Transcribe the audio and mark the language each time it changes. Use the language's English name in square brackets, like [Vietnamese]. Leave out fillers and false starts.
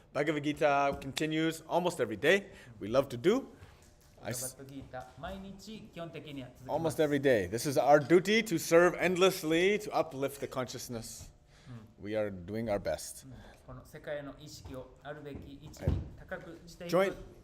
[English] Bhagavad Gita continues almost every day. We love to do. [Japanese] バガバッドギータ毎日基本的には続きます [English] Almost every day. This is our duty to serve endlessly, to uplift the consciousness. We are doing our best. [Japanese] この世界の意識をあるべき位置に高くしていく